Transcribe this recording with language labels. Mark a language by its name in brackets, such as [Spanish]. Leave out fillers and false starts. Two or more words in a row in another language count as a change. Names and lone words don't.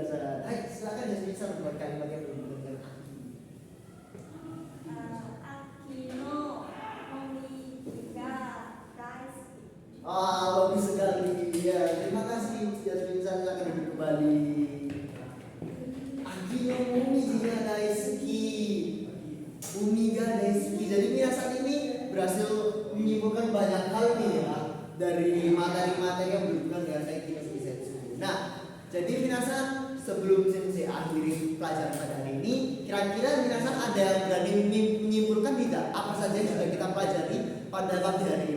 [Indonesian] Hai, silakan Jasmine San membuat kalimat yang berhubungan dengan aki. Bagus sekali. Ya, terima kasih Jasmine San, silakan duduk kembali. [Japanese] 秋の海が大好き. 海が大好き. [Indonesian] Jadi Minasan ini berhasil menyimpulkan banyak hal nih ya dari materi-materi yang berhubungan dengan Seiki no Shisetsu. Nah, jadi Minasan sebelum Sensei akhiri pelajaran pada hari ini, kira-kira Minasan ada yang berani menyimpulkan tidak apa saja yang sudah kita pelajari pada pagi hari ini?